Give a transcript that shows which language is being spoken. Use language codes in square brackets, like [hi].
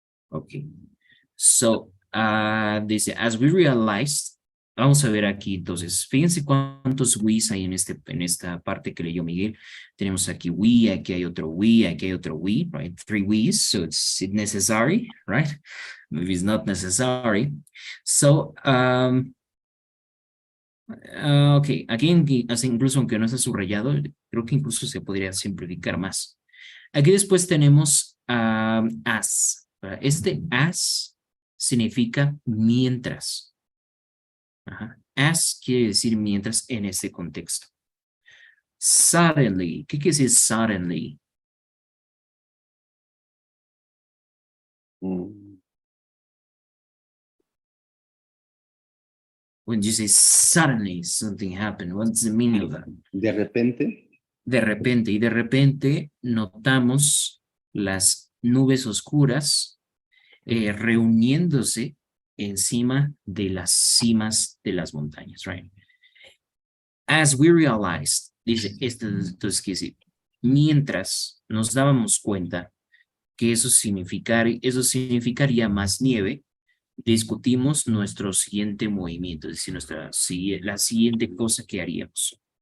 [es] Okay. So, dice, [en] as we realized, [es] vamos a ver aquí, entonces, fíjense cuántos we's hay en esta parte que leyó Miguel. Tenemos aquí we, aquí hay otro we, aquí hay otro we, right? [en] 3 we's, so it's necessary, right? Maybe it's not necessary. So, okay, [es] aquí incluso aunque no está subrayado, creo que incluso se podría simplificar más. Aquí después tenemos as. Este as significa mientras. Ajá. As quiere decir mientras en este contexto. Suddenly, ¿qué quiere decir suddenly? [en] When you say suddenly something happened, what's the meaning of that? [es] De repente. De repente, y de repente notamos las nubes oscuras reuniéndose encima de las cimas de las montañas, right? [en] As we realized, [es] Dice, entonces quiere decir, mientras nos dábamos cuenta que eso significaría más nieve, discutimos nuestro siguiente movimiento, es decir, la siguiente cosa que haríamos.